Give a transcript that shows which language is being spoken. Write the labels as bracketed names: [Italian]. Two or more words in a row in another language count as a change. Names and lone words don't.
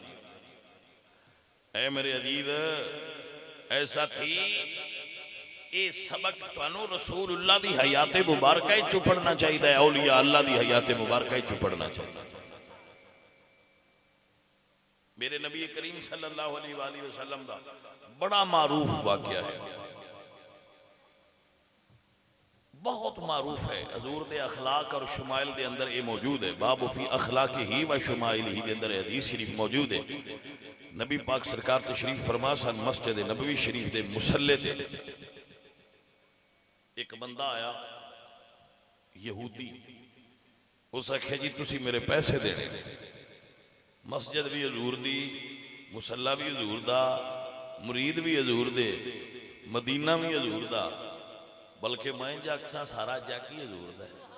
[Punjabi] اے میرے عزیز ایسا تھی یہ سبق تہانوں رسول اللہ دی حیات مبارکہ چ پڑھنا چاہیے، اولیاء اللہ دی حیات مبارکہ چ پڑھنا چاہیے. میرے نبی کریم [Arabic] صلى الله عليه وسلم [Punjabi] دا بڑا معروف واقعہ ہے، بہت معروف ہے. حضور دے اخلاق اور شمائل دے اندر یہ موجود ہے. [Arabic] باب في أخلاقه وشمائله [Punjabi] دے اندر حدیث شریف موجود ہے. نبی پاک سرکار تشریف فرما سن مسجد نبوی شریف دے مصلے تے ایک بندہ آیا یہودی، اس آکھیا جی تسی میرے پیسے دینے. مسجد بھی حضور دی، مصلہ بھی حضور دا، مرید بھی حضور دے، مدینہ بھی حضور دا، بلکہ میں جگ سا سارا جگ ہی حضور دا.